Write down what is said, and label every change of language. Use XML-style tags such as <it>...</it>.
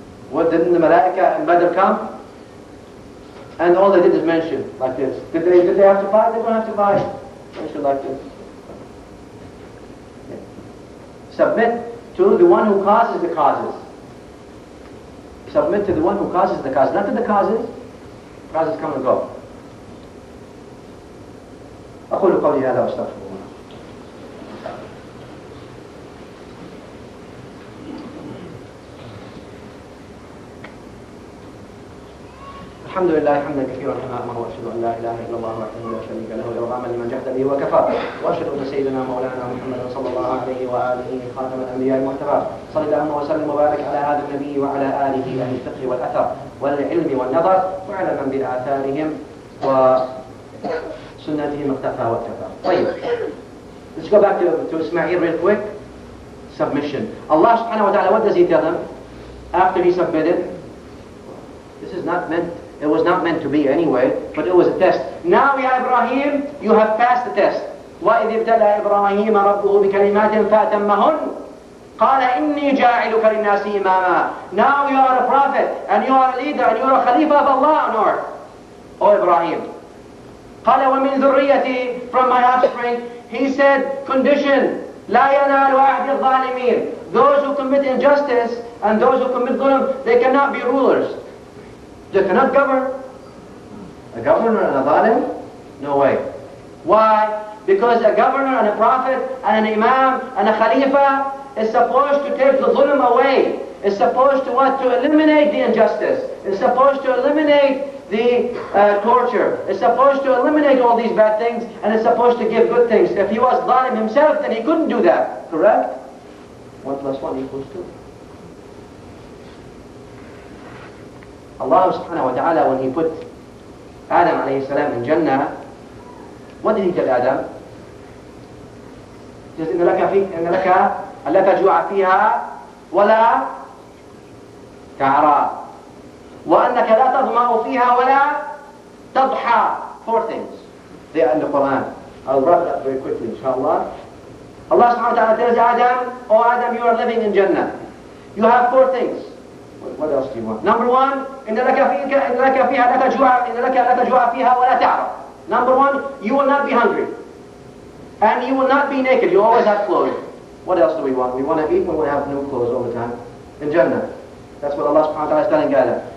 <en>What, didn't the Malaika in Badr come? And all they did is mention like this. Did they have to fight? They don't have to fight. Mention like this. Yeah. Submit to the one who causes the causes. Submit to the one who causes the causes, not to the causes. Causes come and go.</en> <ar>أقول قولي هذا وأستغفر الله. الحمد لله حمدا كثيرا كما امر واشهد ان لا اله الا الله وحده لا شريك له ارغاما لمن جحد به وكفر واشهد ان سيدنا مولانا محمدا صلى الله عليه واله خاتم الانبياء المحتبى صلى اللهم وسلم وبارك على هذا النبي وعلى اله اهل الفقه والاثر والعلم والنظر وعلى من باثارهم وسنتهم اقتفى واكتفى.</ar> <en>طيب, let's go back to Ismail real quick. Submission. Allah subhanahu wa ta'ala, what does he tell him after he submitted? This is not meant, it was not meant to be anyway, but it was a test. Now, Ya Ibrahim, you have passed the test.</en> <ar>وَإِذِ ابْتَلَى إِبْرَاهِيمَ رَبُّهُ بِكَلِمَاتٍ فَأَتَمَّهُنَّ قَالَ إِنِّي جَاعِلُكَ لِلنَّاسِ إِمَامًا.</ar> <en>Now you are a prophet, and you are a leader, and you are a Khalifa of Allah on earth. O Ibrahim.</en> <ar>قَالَ وَمِنْ ذُرِّيَّتِي,</ar> <en>from my offspring. He said, condition,</en> <ar>لَا يَنَالُ أَحْدِ الظَّالِمِينَ.</ar> <en>Those who commit injustice, and those who commit dhulm, they cannot be rulers. They cannot govern. A governor and a zalim? No way. Why? Because a governor and a prophet and an imam and a khalifa is supposed to take the dhulm away. Is supposed to what? To eliminate the injustice. Is supposed to eliminate the torture. Is supposed to eliminate all these bad things, and is supposed to give good things. If he was zalim himself, then he couldn't do that. Correct? 1 + 1 = 2. Allah subhanahu wa ta'ala, when he put Adam alayhi salam in Jannah, what did he tell Adam? He says,</en> <ar>إِنَّ لَكَ أَلَّا تَجُوعَ فِيهَا وَلَا تَعْرَى وَأَنَّكَ لَا تَظْمَأُ فِيهَا وَلَا تَضْحَى.</ar> <en>4 things. They are in the Quran. I'll wrap it up very quickly, inshallah. Allah subhanahu wa ta'ala tells Adam, oh Adam, you are living in Jannah. You have 4 things. What else do you want? Number 1,</en> <ar>إِنَّ لَكَ فِيهَا لَا تَجُوعَ فِيهَا وَلَا تَعْرَى.</ar> <en>Number 1, you will not be hungry. And you will not be naked. You always have clothes. What else do we want? We want to eat, we want to have new clothes all the time. In Jannah. That's what Allah subhanahu wa ta'ala is telling Adam.</en>